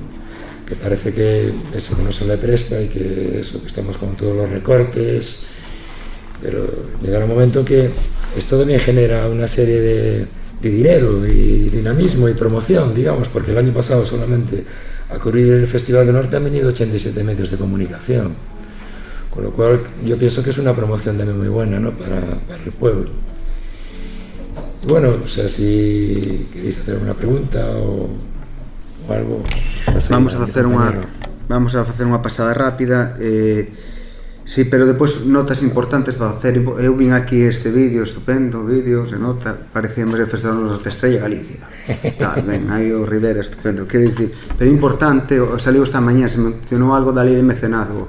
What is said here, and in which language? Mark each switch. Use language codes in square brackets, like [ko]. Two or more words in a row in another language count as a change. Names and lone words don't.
[es] Que parece que eso que no se le presta y que eso, que estamos con todos los recortes, pero llegará un momento en que esto también genera una serie de dinero y dinamismo y promoción, digamos, porque el año pasado solamente a cubrir el Festival del Norte han venido 87 medios de comunicación, con lo cual yo pienso que es una promoción también muy buena, ¿no?, para el pueblo. Bueno, o sea, si queréis hacer alguna pregunta o algo, [gl] vamos a facer unha pasada rápida. Sí, pero depois notas importantes para facer. Eu vin aquí este vídeo, estupendo vídeo, se nota, parecía máis el Festival do Norte, Estrella Galicia. Ben, aí o Rivera, estupendo. Quero dicir, pero importante, saliu esta mañá, se mencionou algo da lei de mecenazgo.